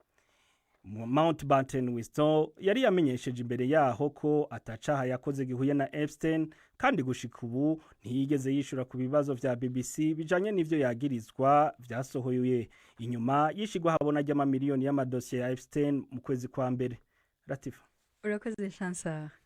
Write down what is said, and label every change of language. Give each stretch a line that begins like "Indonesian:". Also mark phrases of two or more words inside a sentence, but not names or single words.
Rundi: Mountbatten Windsor yari yamenyesheje imbere yaho ko atacaha yakoze gihuye na Epstein, kandi gushika ubu ntiyigeze yishura ku bibazo vya BBC bijanye n'ivyo yagirizwa vyasohoye inyuma yishigwa habona ry'amamiliyoni y'amadosiye ya Epstein mu kwezi kwa mbere. Latifa. Urakoze Chancellor.